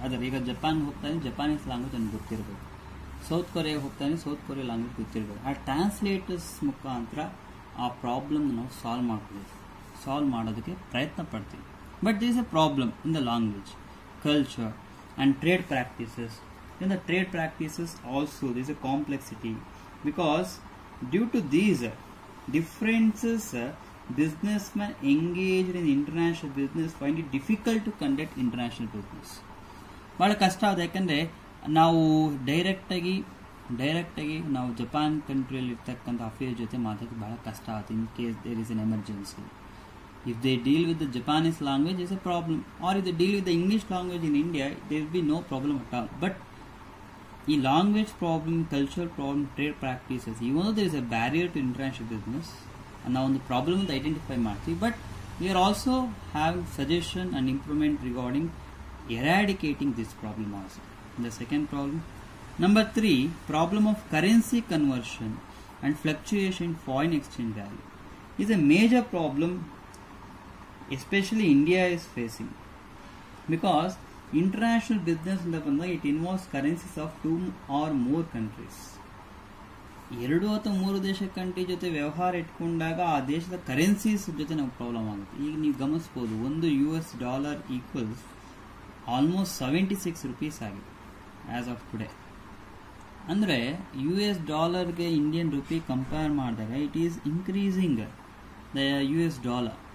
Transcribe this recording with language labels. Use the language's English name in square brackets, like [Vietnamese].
[Kannada] ಅದರ ಈಗ ಜಪಾನ್ ಹೋಗ್ತಾನೆ ಜಪಾನೀಸ್ ಲ್ಯಾಂಗ್ವೇಜ್ ನನಗೆ ಗೊತ್ತಿರಬೇಕು, ಸೌತ್ ಕೊರಿಯಾಗೆ ಹೋಗ್ತಾನೆ ಸೌತ್ ಕೊರಿಯಾ ಲ್ಯಾಂಗ್ವೇಜ್ ಗೊತ್ತಿರಬೇಕು. ಆ ಟ್ರಾನ್ಸ್ಲೇಟರ್ಸ್ ಮುಖಾಂತರ ಆ ಪ್ರಾಬ್ಲಮ್ ನಾವು ಸಾಲ್ವ್ ಮಾಡೋದಕ್ಕೆ ಪ್ರಯತ್ನ ಪಡ್ತೀವಿ. But this is a problem in the language, culture [English] and trade practices. In the trade practices also there is a complexity, because due to these differences businessmen engaged in international business find it difficult to conduct international business. [Kannada] ಬಹಳ ಕಷ್ಟ ಆಗುತ್ತೆ. ಯಾಕಂದರೆ ನಾವು ಡೈರೆಕ್ಟಾಗಿ ನಾವು Japan ಕಂಟ್ರಿಯಲ್ಲಿ ಇರ್ತಕ್ಕಂಥ affair ಜೊತೆ ಮಾತಾಡೋದು ಬಹಳ ಕಷ್ಟ ಆಗುತ್ತೆ. [English] In case there is an emergency. If they deal with the Japanese language, it's a problem. Or if they deal with the English language in India, there will be no problem at all. But the language problem, cultural problem, trade practices, even though there is a barrier to international business, and now the problem is identify market, but we are also having suggestion and improvement regarding eradicating this problem also. The second problem. Number 3, problem of currency conversion and fluctuation in foreign exchange value is a major problem especially India is facing, because international business in the [Kannada] ಬಂದಾಗ [English] it involves currencies of 2 or more countries. [Kannada] 2 ಅಥವಾ 3 ದೇಶ country ಜೊತೆ ವ್ಯವಹಾರ ಇಟ್ಕೊಂಡಾಗ ಆ ದೇಶದ currencies ಜೊತೆ ನಾವು ಪ್ರಾಬ್ಲಮ್ ಆಗುತ್ತೆ. ಈಗ ನೀವು ಗಮನಿಸಬಹುದು, ಒಂದು $US [English] equals almost [Kannada] 76 ರೂಪೀಸ್ ಆಗಿದೆ [English] As of today. [Kannada] ಅಂದರೆ [English] $ಗೆ Indian rupee compare ಮಾಡಿದಾಗ it is increasing the $.